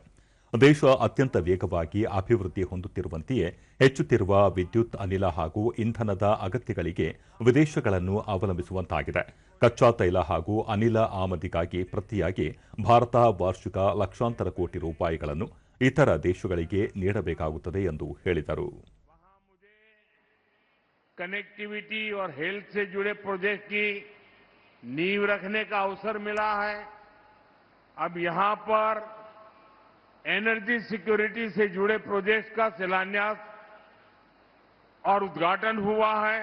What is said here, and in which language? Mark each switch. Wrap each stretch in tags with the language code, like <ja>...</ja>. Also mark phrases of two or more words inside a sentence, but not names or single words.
<kn>ದೇಶ ಅತ್ಯಂತ ವೇಗವಾಗಿ ಅಭಿವೃದ್ಧಿ ಹೊಂದುತ್ತಿರುವಂತೆಯೇ ಹೆಚ್ಚುತ್ತಿರುವ ವಿದ್ಯುತ್, ಅನಿಲ ಹಾಗೂ ಇಂಧನದ ಅಗತ್ಯಗಳಿಗೆ ವಿದೇಶಗಳನ್ನು ಅವಲಂಬಿಸುವಂತಾಗಿದೆ. ಕಚ್ಚಾ ತೈಲ ಹಾಗೂ ಅನಿಲ ಆಮದಿಗಾಗಿ ಪ್ರತಿಯಾಗಿ ಭಾರತ ವಾರ್ಷಿಕ ಲಕ್ಷಾಂತರ ಕೋಟಿ ರೂಪಾಯಿಗಳನ್ನು ಇತರ ದೇಶಗಳಿಗೆ ನೀಡಬೇಕಾಗುತ್ತದೆ ಎಂದು ಹೇಳಿದರು.</kn> <hi>कनेक्टिविटी और हेल्थ से जुड़े प्रोजेक्ट की नींव रखने का अवसर मिला है। अब यहां पर</hi> <en>energy security</en> <hi>से जुड़े प्रोजेक्ट्स का शिलान्यास और उद्घाटन हुआ है।</hi>